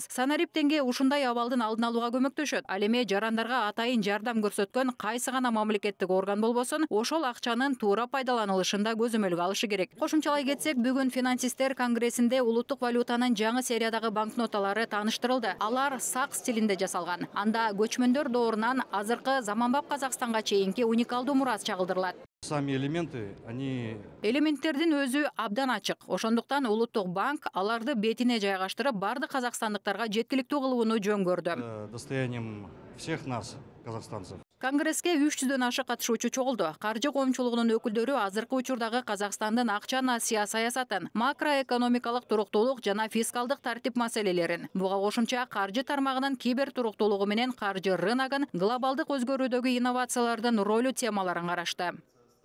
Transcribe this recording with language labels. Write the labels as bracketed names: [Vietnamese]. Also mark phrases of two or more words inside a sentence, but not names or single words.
[Kyrgyz] Санарип теңге ушундай абалдын алдын алууга көмөктөшөт. Ал эми жарандарга атайын жардам көрсөткөн кайсы гана мамлекеттик орган болбосун, ошол акчанын туура пайдаланылышында көзөмөлгө алышы керек. Кошумчалай кетсек, бүгүн финансисттер конгрессинде улуттук валютанын жаңы сериядагы банкноталары тааныштырылды. Алар сак стилинде жасалган. Анда көчмөндөр доорунан азыркы заманбап Казакстанга чейинки уникалдуу мурас чагылдырылат. [Russian] Сами элементы, они... [Kyrgyz] Элементтердин өзү абдан ачык. Ошондуктан улуттук банк аларды бетине жайгаштырып, бардык казакстандыктарга жеткиликтүү кылууну жөн көрдү. [Russian] Достоянием всех нас, казахстанцев. [Kyrgyz] Конгресске 300-дөн ашык катышуучу чогулду. Каржы коомчулугунун өкүлдөрү азыркы учурдагы Казакстандын акча насыя саясатын, макроэкономикалык туруктуулук жана фискалдык тартип маселелерин, буга кошумча каржы тармагынын кибер туруктуулугу менен каржы рыногун, глобалдык өзгөрүүдөгү инновациялардын ролу темаларын карашты.